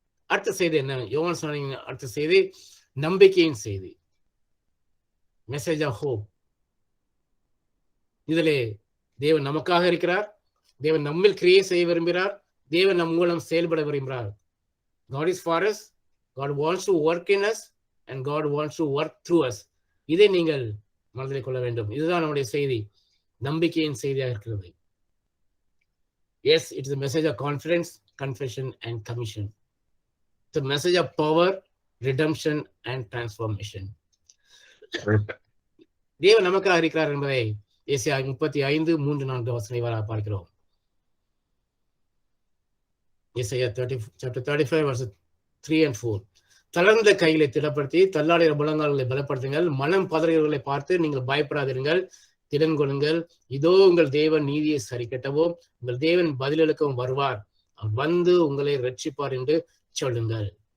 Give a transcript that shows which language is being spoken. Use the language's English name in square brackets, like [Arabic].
[Tamil] அடுத்த செய்தி என்ன? யோவான் சொன்ன அடுத்த செய்தி நம்பிக்கையின் செய்தி, [English] Message of hope. [Tamil] இதிலே தேவன் நமக்காக இருக்கிறார், தேவன் நம்மில் கிரியை செய்ய விரும்புகிறார், தேவன் நம் மூலம் செயல்பட விரும்புகிறார். [English] God is for us, God wants to work in us, and God wants to work through us. [Tamil] இதை நீங்கள் மனதில் கொள்ள வேண்டும். இதுதான் நம்முடைய செய்தி, நம்பிக்கையின் செய்தியாக இருக்கிறது. [English] Yes, it is a message of confidence, confession and commission. It's a message of power, redemption and transformation. [Tamil] தேவன் நமக்காக இருக்கிறார் என்பதை ஏசாயா 35:3-4 வசனம் வரை பார்க்கிறோம். [English] ஏசாயா chapter 35 verses 3 and 4. [Tamil] தளர்ந்த கைகளை திடப்படுத்தி தள்ளாடுகிற முழங்கால்களை பலப்படுத்துங்கள், மனம் பதறுகிறவர்களை பார்த்து நீங்கள் பயப்படாதிருங்கள், திடன் கொள்ளுங்கள். இதோ உங்கள் தேவன் நீதியை சரி கட்டவும் உங்கள் தேவன் பதிலளிக்கவும் வருவார், அவர் வந்து உங்களை ரட்சிப்பார் என்று சொல்லுங்கள்.